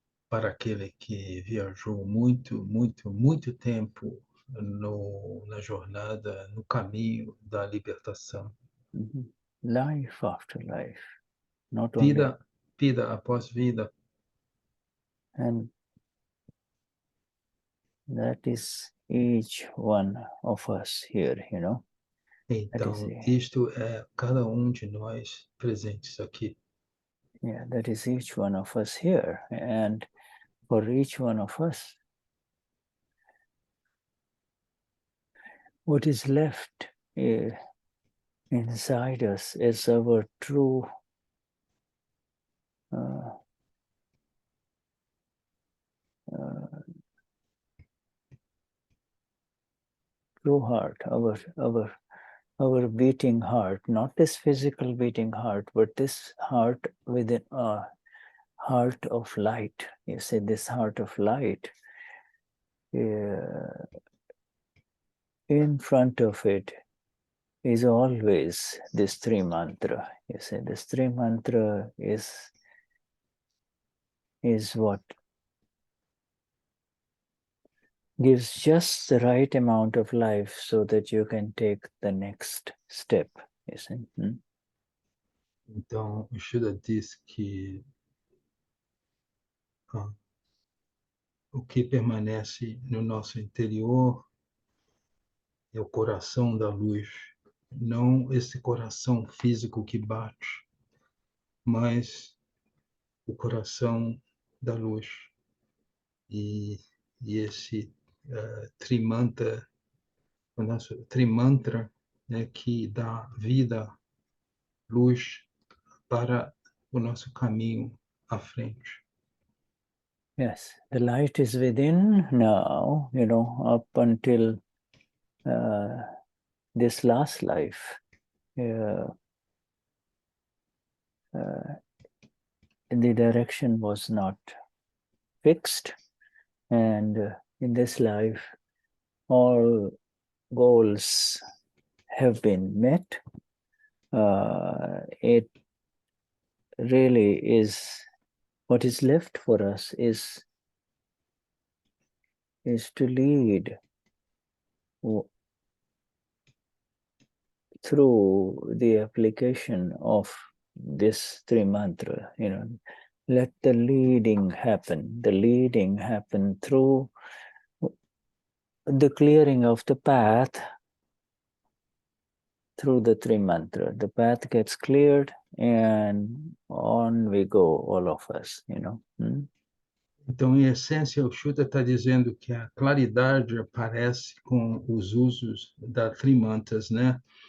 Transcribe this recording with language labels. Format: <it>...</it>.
<pt>Para aquele que viajou muito tempo na jornada, no caminho da libertação.</pt> <en>Life after life, not only.</en> <pt>Vida após vida.</pt> <en>And that is each one of us here, you know.</en> <pt>Então, isto é cada de nós presentes aqui.</pt> <en>Yeah, that is each one of us here. And for each one of us, what is left inside us is our true true heart, our beating heart, not this physical beating heart, but this heart within a heart of light. You say this heart of light. In front of it is always this Trimantra. You say this Trimantra is what gives just the right amount of life so that you can take the next step. You see?</en> <pt>Então, o Shuddha diz que o que permanece no nosso interior é o coração da luz, não esse coração físico que bate, mas o coração da luz. E esse Trimantra, o nosso Trimantra, né, que dá vida, luz para o nosso caminho à frente.</pt> <en>Yes, the light is within now, you know, up until this last life. The direction was not fixed, and in this life, all goals have been met. It really is. What is left for us is to lead through the application of this Trimantra, you know, let the leading happen through the clearing of the path through the Trimantra. The path gets cleared and on we go, all of us, you know.</en> <pt>Então, em essência, o Shuddha está dizendo que a claridade aparece com os usos da Trimantras, né?</pt>